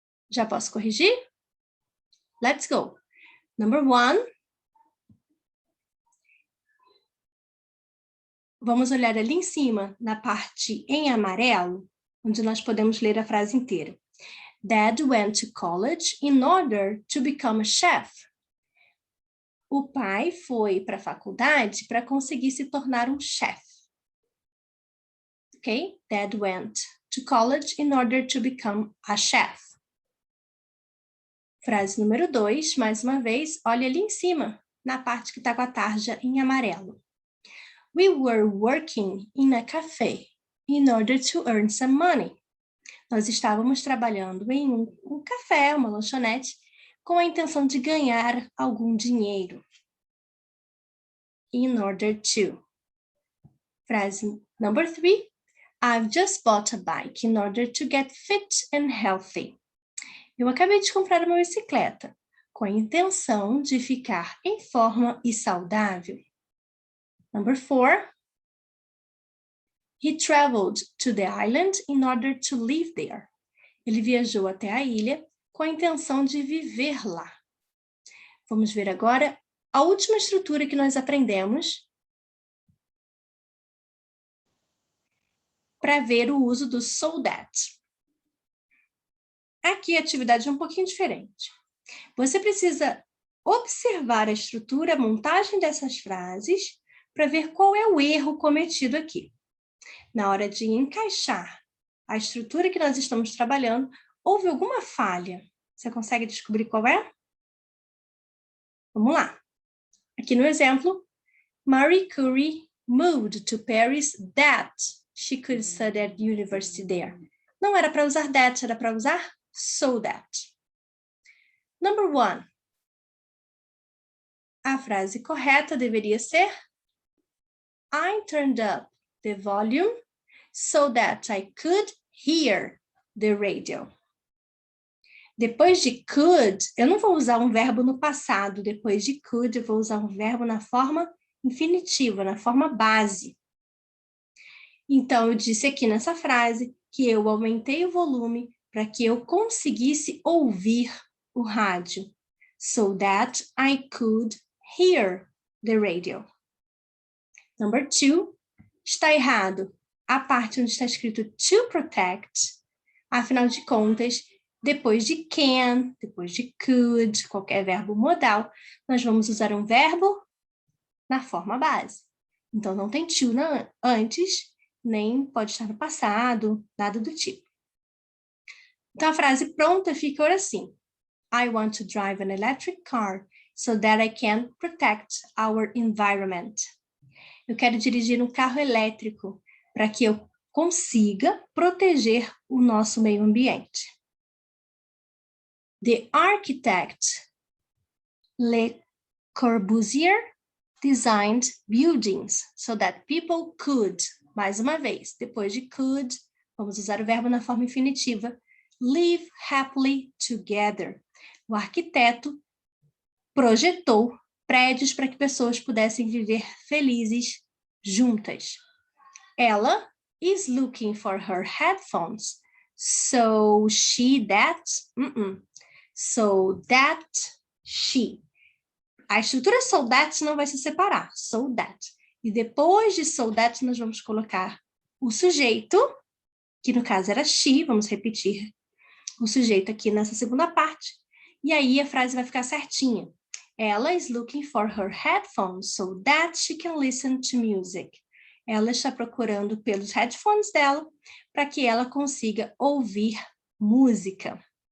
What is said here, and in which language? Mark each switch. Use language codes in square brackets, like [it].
[pt] Já posso corrigir? [en] Let's go. Number 1. [pt] Vamos olhar ali em cima, na parte em amarelo, onde nós podemos ler a frase inteira. [en] Dad went to college in order to become a chef. [pt] O pai foi para a faculdade para conseguir se tornar um chefe. Ok? [en] Dad went to college in order to become a chef. [pt] Frase número 2, mais uma vez, olha ali em cima, na parte que está com a tarja em amarelo. [en] We were working in a cafe in order to earn some money. [pt] Nós estávamos trabalhando em um café, uma lanchonete, com a intenção de ganhar algum dinheiro. In order to. [en] Frase number 3. I've just bought a bike in order to get fit and healthy. [pt] Eu acabei de comprar uma bicicleta com a intenção de ficar em forma e saudável. [en] Number 4. He traveled to the island in order to live there. [pt] Ele viajou até a ilha com a intenção de viver lá. Vamos ver agora a última estrutura que nós aprendemos para ver o uso do so that. Aqui a atividade é um pouquinho diferente. Você precisa observar a estrutura, a montagem dessas frases, para ver qual é o erro cometido aqui. Na hora de encaixar a estrutura que nós estamos trabalhando, houve alguma falha? Você consegue descobrir qual é? Vamos lá. Aqui no exemplo, [en] Marie Curie moved to Paris that she could study at university there. [pt] Não era para usar that, era para usar so that. [en] Number 1. [pt] A frase correta deveria ser [en] I turned up the volume so that I could hear the radio. [pt] Depois de could, eu não vou usar um verbo no passado. Depois de could, eu vou usar um verbo na forma infinitiva, na forma base. Então, eu disse aqui nessa frase que eu aumentei o volume para que eu conseguisse ouvir o rádio. [en] So that I could hear the radio. Number 2, [pt] está errado a parte onde está escrito to protect. Afinal de contas, depois de can, depois de could, qualquer verbo modal, nós vamos usar um verbo na forma base. Então, não tem to antes, nem pode estar no passado, nada do tipo. Então, a frase pronta fica assim. [en] I want to drive an electric car so that I can protect our environment. [pt] Eu quero dirigir um carro elétrico para que eu consiga proteger o nosso meio ambiente. [en] The architect Le Corbusier designed buildings so that people could, [pt] mais uma vez, depois de could, vamos usar o verbo na forma infinitiva, [en] live happily together. [pt] O arquiteto projetou prédios para que pessoas pudessem viver felizes juntas. [en] Ella is looking for her headphones. So she that, so that she. [pt] A estrutura so that não vai se separar, so that. E depois de so that nós vamos colocar o sujeito, que no caso era she, vamos repetir o sujeito aqui nessa segunda parte, e aí a frase vai ficar certinha. [en] Ella is looking for her headphones so that she can listen to music. [pt] Ela está procurando pelos headphones dela para que ela consiga ouvir música.